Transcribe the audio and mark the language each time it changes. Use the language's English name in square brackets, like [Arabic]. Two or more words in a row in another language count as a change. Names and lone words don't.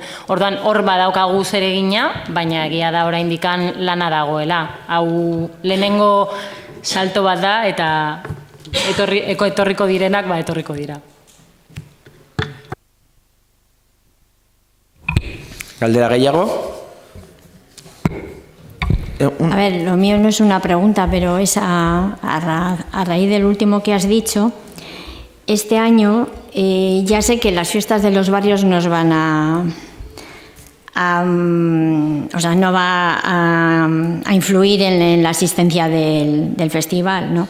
[Basque] Orduan hor badaukagu zeregina, baina egia da oraindikan lana dagoela. Hau lehenengo salto bat da eta etorriko direnak etorriko dira. ¿Galdera gehiago? [Spanish] A ver, lo mío no es una pregunta, pero es a raíz del último que has dicho. Este año ya sé que las fiestas de los barrios nos van o sea, no va a influir en la asistencia del festival, ¿no?